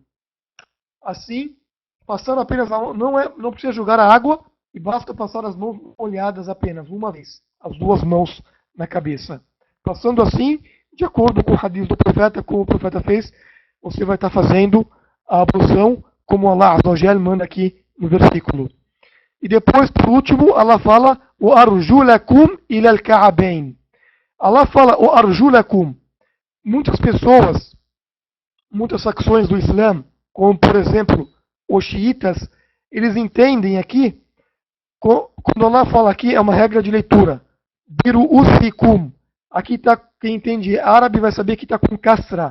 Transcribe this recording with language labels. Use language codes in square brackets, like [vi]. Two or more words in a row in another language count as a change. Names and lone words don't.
[pt] Assim, passando apenas a mão, não precisa jogar a água, e basta passar as mãos molhadas apenas, uma vez, as duas mãos na cabeça. Passando assim, de acordo com o hadith do profeta, como o profeta fez, você vai estar fazendo a ablução, como [ar] الله عز وجل [pt] manda aqui no versículo. E depois, por último, Allah fala, o [ar] أرجلكم إلى الكعبين. [pt] Allah fala, o arjulakum. Muitas pessoas, muitas facções do Islã, como por exemplo os xiitas, eles entendem aqui, quando Allah fala aqui, é uma regra de leitura. [ar] برؤوسكم. [pt] Aqui está, quem entende árabe vai saber que está com kasra.